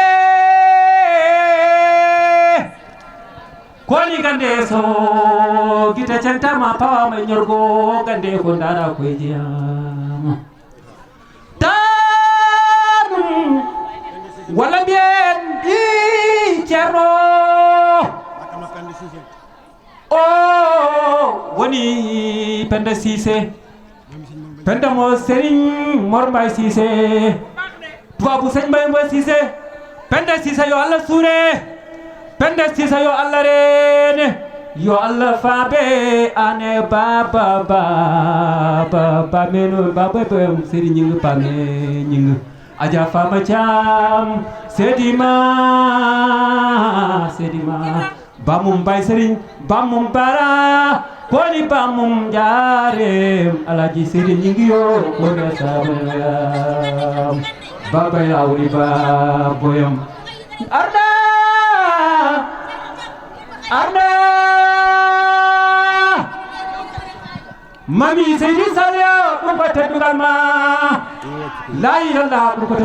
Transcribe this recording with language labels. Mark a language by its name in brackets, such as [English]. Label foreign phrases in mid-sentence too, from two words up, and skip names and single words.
[Fula] gande so gite centama pawama e ñorgo gande ko dara koye jeyama tanum walla mbiyen ɗi ceerno o woni Penda Cissé Penda mo Serigne Mor Mbaye Cissé tubabu Serigne Mbaye Cissé Penda Cissé yo Allah suure Penda Cissé yo Allah rene yo Allah faabe ane baba meno baba Serigne ñing pame ñing aja fama Thiam Sedima Bamum Baye Serigne Bamum Bara koni bamum jaarem alaji sidi ñingi yo ko desam babay lawri ba boyam arda mami sidi salyo ɗum ko teddugal ma [Arabic] لا إله إلا الله [Fula] ɗum ko